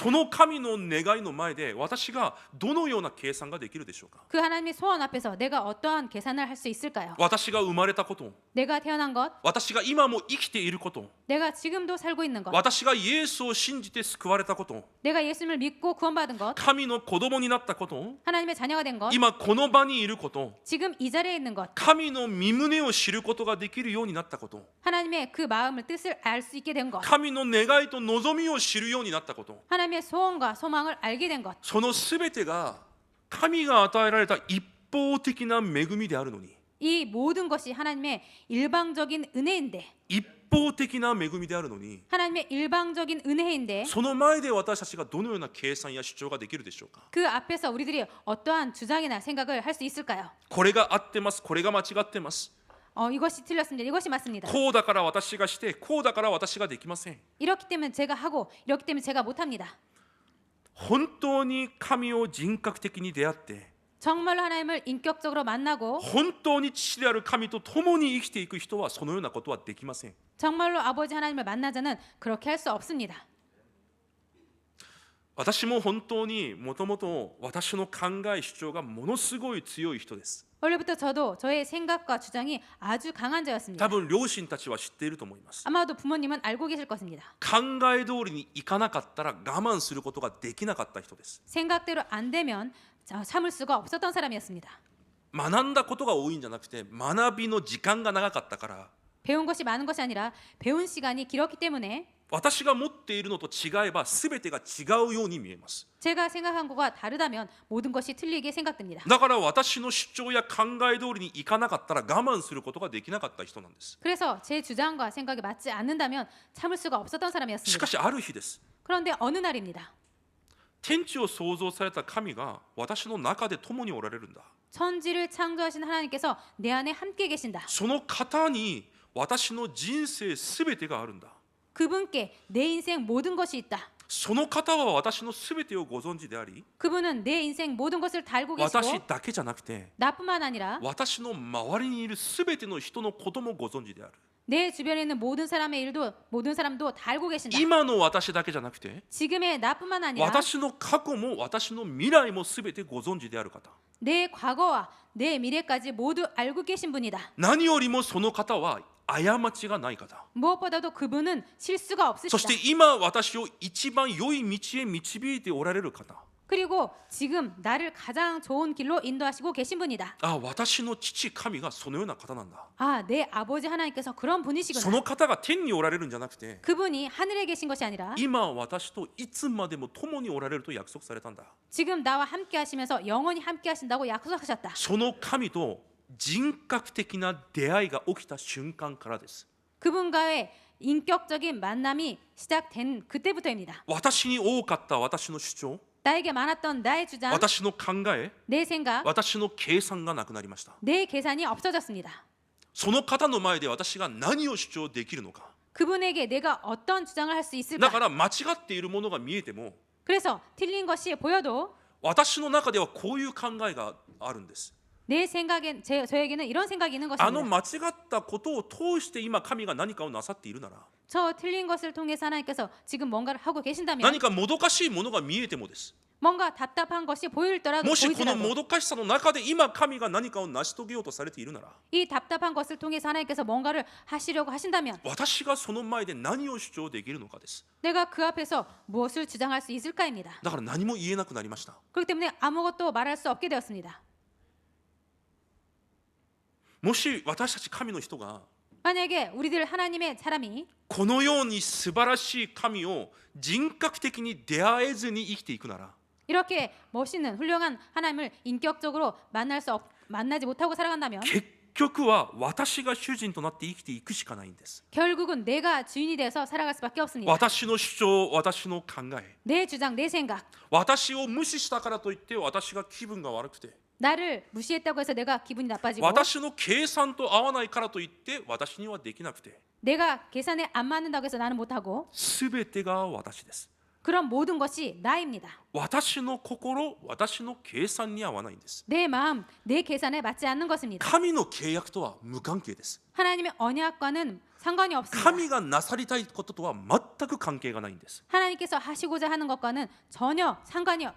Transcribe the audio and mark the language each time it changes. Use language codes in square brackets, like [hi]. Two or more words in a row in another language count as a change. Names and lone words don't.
[ja] その神の願いの前で私がどのような計算ができるでしょうか。 [ko] 그 하나님의 소원 앞에서 내가 어떠한 계산을 할 수 있을까요? [ja] 私が生まれたこと、 [ko] 내가 태어난 것, [ja] 私が今も生きていること、 [ko] 내가 지금도 살고 있는 것, [ja] 私がイエスを信じて救われたこと、 [ko] 내가 예수님을 믿고 구원받은 것, [ja] 神の子供になったこと、 [ko] 하나님의 자녀가 된 것, [ja] 今この場にいること、 [ko] 지금 이 자리에 있는 것, [ja] 神の御胸を知ることができるようになったこと、 [ko] 하나님의 그 마음을 뜻을 알 수 있게 된 것, [ja] 神の願いと望みを知るようになったこと、 [ko] 하나님의 소원과 소망을 알게 된 것, [ja] そのすべてが神が与えられた一方的な恵みであるのに、 [ko] 이 모든 것이 하나님의 일방적인 은혜인데, [ja] 一方的な恵みであるのに、 [ko] 하나님의 일방적인 은혜인데 [ja] その前で私たちがどのような計算や主張ができるでしょうか。 [ko] 그 앞에서 우리들이 어떠한 주장이나 생각을 할 수 있을까요? [ja] これが合ってます、これが間違ってます、 [ko] 이것이 틀렸습니다. 이것이 맞습니다. [ja] こうだから私がして、こうだから私ができません。 [ko] 이렇기 때문에 제가 하고 이렇기 때문에 제가 못합니다. [ja] 本当に神を人格的に出会って、 [ko] 정말로 하나님을 인격적으로 만나고 [ja] 本当に父である神と共に生きていく人はそのようなことはできません。 [ko] 정말로 아버지 하나님을 만난 자는 그렇게 할 수 없습니다. [ja] 私も本当にもともと私の考え主張がものすごい強い人です。 [ko] 원래부터 저도 저의 생각과 주장이 아주 강한 자였습니다. [ja] 多分両親たちは知っていると思います。 [ko] 아마도 부모님은 알고 계실 것입니다. [ja] 考え通りにいかなかったら我慢することができなかった人です。 [ko] 생각대로 안 되면 참을 수가 없었던 사람이었습니다. [ja] 学んだことが多いんじゃなくて、学びの時間が長かったから、 [ko] 배운 것이 많은 것이 아니라 배운 시간이 길었기 때문에 [ja] 私が持っているのと違えば全てが違うように見えます。 [ko] 제가 생각한 것과 다르다면 모든 것이 틀리게 생각됩니다. [ja] だから私の主張や考え通りにいかなかったら我慢することができなかった人なんです。 [ko] 그래서 제 주장과 생각이 맞지 않는다면 참을 수가 없었던 [ja] し [ko] 사람이었습니다. [ja] かしある日です。 [ko] 그런데 어느 날입니다. [ja] 天地を創造された神が私の中で共におられるんだ。 [ko] 천지를 창조하신 하나님께서 내 안에 함께 계신다. [ja] その方に私の人生すべてがあるんだ。 [ko] 그분께 내 인생 모든 것이 있다. [ja] その方は私のすべてをご存知であり、 [ko] 그분은 내 인생 모든 것을 다 알고 [ja] 私 [ko] 계시고 [ja] だけじゃなくて [ko] 나뿐만 아니라 [ja] 私の周りにいるすべての人のこともご存知である。 [ko] 내 주변에 있는 모든 사람의 일도 모든 사람도 다 알고 계신다. [ja] 今の私だけじゃなくて [ko] 지금의 나뿐만 아니라 [ja] 私の過去も私の未来もすべてご存知である方。 [ko] 내 과거와 내 미래까지 모두 알고 계신 분이다. [ja] 何よりもその方は過ちがない方。 [ko] 무엇보다도 그분은 실수가 [ja] そし [ko] 없으시다. [ja] て今私を一番良い道へ導いておられる方。 [ko] 그리고 지금 나를 가장 좋은 길로 인도하시고 계신 분이다. [ja] あ、私の父神がそのような方なんだ。 [ko] 아, 내 아버지 하나님께서 그런 [ja] そ [ko] 분이시구나. [ja] の方が天におられるんじゃなくて、 [ko] 그분이 하늘에 계신 것이 아니라 [ja] 今私といつまでも共におられると約束されたんだ。 [ko] 지금 나와 함께 하시면서 영원히 함께 하신다고 약속하셨다. [ja] その神と人格的な出会いが起きた瞬間からです。 [ko] 그분과의 인격적인 만남이 시작된 그때부터입니다. [ja] 私に多かった私の主張、 [ko] 나에게 많았던 나의 주장, [ja] 私の考え、 [ko] 내 생각, [ja] 私の計算がなくなりました。 [ko] 내 계산이 없어졌습니다. [ja] その方の前で私が何を主張できるのか。 [ko] 그분에게 내가 어떤 주장을 할 수 [ja] だ [ko] 있을까? [ja] から間違っているものが見えても、 [ko] 그래서 틀린 것이 보여도 [ja] 私の中ではこういう考えがあるんです。 [ko] 내 생각엔 저에게는 이런 생각이 있는 [ja] あの [ko] 것입니다. [ja] 間違ったことを通して今神が何かをなさっているなら、 [ko] 저 틀린 것을 통해서 하나님께서 지금 뭔가를 하고 계신다면 [ja] 何かもどかしいものが見えてもです。 [ko] 뭔가 답답한 것이 보이더라도 [ja] もしこの [ko] 보이더라도 [ja] もどかしさの中で今神が何かを成し遂げようとされているなら、 [ko] 이 답답한 것을 통해서 하나님께서 뭔가를 하시려고 하신다면 [ja] 私がその前で何を主張できるのかです。 [ko] 내가 그 앞에서 무엇을 주장할 수 있을까입니다. [ja] だから何も言えなくなりました。 [ko] 그렇기 때문에 아무것도 말할 수 없게 되었습니다. [ja] もし私たち神の人が [ko] 만약에 우리들 하나님의 사람이 [ja] このように素晴らしい神を人格的に出会えずに生きていくなら、 [ko] 이렇게 멋있는 훌륭한 하나님을 인격적으로 만나지 못하고 살아간다면 [ja] 結局は私が主人となって生きていくしかないんです。 [ko] 결국은 내가 주인이 돼서 살아갈 수밖에 없습니다. [ja] 私の主張、私の考え、 [ko] 내 주장, 내 생각, [ja] 私を無視したからといって私が気分が悪くて、 [ko] 나를 무시했다고 해서 내가 기분이 나빠지고 [ja] 私の計算と合わないからといって私にはできなくて、 [ko] 내가 계산에 안 맞는다고 해서 나는 못하고 [ja] すべてが私です。 [ko] 그런 모든 것이 나입니다. [ja] 私の心、私の計算に合わないんです。 [ko] 내 마음, 내 계산에 맞지 않는 것입니다. [ja] 神の契約とは無関係です。 [ko] 하나님의 언약과는 상관이 없습니다. [ja] 神がなさりたいこととは全く関係がないんです。 [ko] 하나님께서 하시고자 하는 것과는 전혀 상관이 맞지